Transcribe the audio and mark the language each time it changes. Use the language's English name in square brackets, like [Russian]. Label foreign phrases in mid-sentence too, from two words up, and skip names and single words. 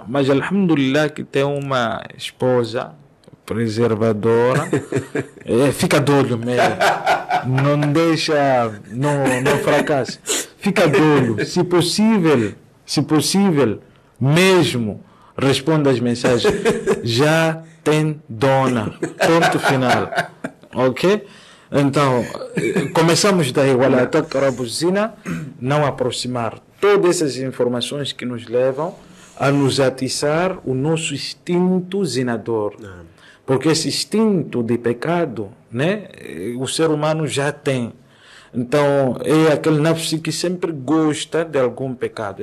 [Portuguese] Mas alhamdulillah que tem uma esposa preservadora, fica de olho mesmo, não deixa, não fracassa, fica de olho, se possível, mesmo responda às mensagens, já tem dona, ponto final, ok? Então, começamos daí, [Arabic] وَلَا تَقْرَبُوا الزِّنَا, [Portuguese] não aproximar todas essas informações que nos levam a nos atiçar o nosso instinto zinador. Porque esse instinto de pecado, né, o ser humano já tem. Então, é aquele nafsi que sempre gosta de algum pecado.